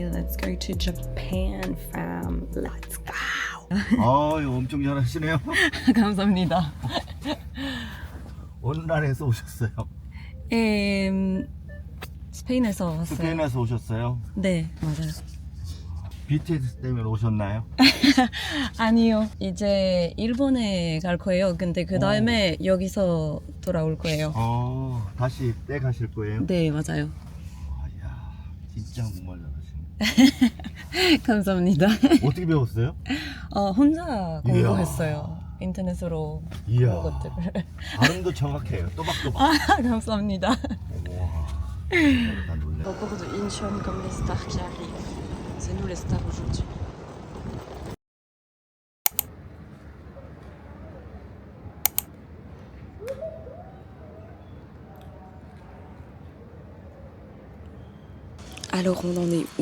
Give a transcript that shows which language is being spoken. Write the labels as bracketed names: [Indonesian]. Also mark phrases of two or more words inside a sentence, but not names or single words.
[English] Let's go to Japan, fam. Let's go. [Korean] 이거 엄청 잘하시네요. 감사합니다. 어느 나라에서 오셨어요? 스페인에서 왔어요. 스페인에서 오셨어요? 네, 맞아요. BTS 때문에 오셨나요? 아니요. 이제 일본에 갈 거예요. 근데 그 다음에 여기서 돌아올 거예요. 다시 때 가실 거예요? 네, 맞아요. 이야, 진짜 정말 잘하시네. 감사합니다. 어떻게 배웠어요? 혼자 공부했어요. 인터넷으로 이야, 것들을. 발음도 정확해요. 또박또박. 감사합니다. 와, 나 놀래. [French] Au bord de Incheon comme les stars qui arrivent. C'est nous les stars aujourd'hui. Alors on en est où?